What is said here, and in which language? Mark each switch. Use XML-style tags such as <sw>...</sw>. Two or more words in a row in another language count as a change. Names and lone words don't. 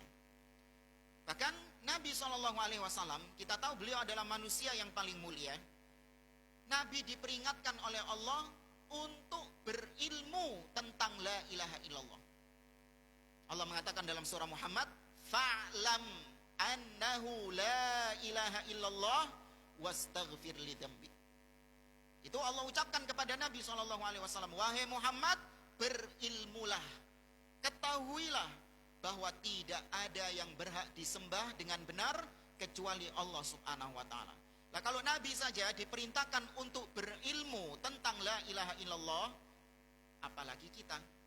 <id>Bahkan Nabi SAW, kita tahu beliau adalah manusia yang paling mulia. Nabi diperingatkan oleh Allah untuk berilmu tentang</id> <ar>لا إله إلا الله.</ar> <id>Allah mengatakan dalam surah Muhammad,</id> <ar>فاعلم أنه لا إله إلا الله واستغفر لذنبك.</ar> <id>Itu Allah ucapkan kepada Nabi SAW, wahai Muhammad, berilmulah, ketahuilah bahwa tidak ada yang berhak disembah dengan benar kecuali Allah</id> <ar>سبحانه وتعالى.</ar> <id>Nah, kalau Nabi saja diperintahkan untuk berilmu tentang</id> <ar>لا إله إلا الله,</ar> <id>apalagi kita?</id>